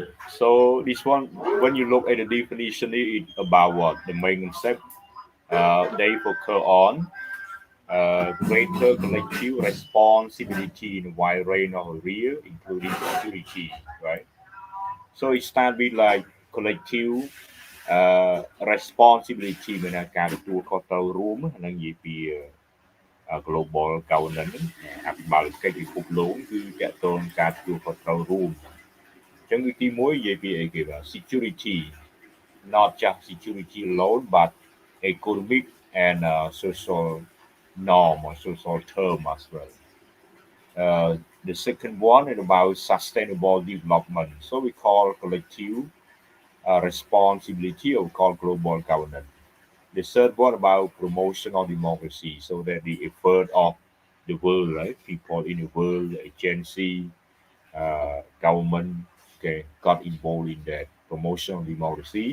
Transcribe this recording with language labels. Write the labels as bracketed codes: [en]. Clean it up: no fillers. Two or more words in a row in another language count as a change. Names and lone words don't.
[en] So this one, when you look at the definition, it's about what the main concept. They focus on greater collective responsibility in a wide range of areas, including security. Right. So it starts with like collective responsibility [km] មានការទទួលខុសត្រូវរួមនិងនិយាយពី [en] global governance [km] អភិបាលកិច្ចពិភពលោកគឺ តកតងការទទួលខុសត្រូវរួមអញ្ចឹងគឺទី1និយាយពីអីគេបាទ [en] security not just security alone but economic and social norm or social term as well the second one is about sustainable development so we call collective responsibility or we call global governance the third one about promotion of democracy so that the effort of the world right people in the world agency government okay, got involved in that promotion of democracy.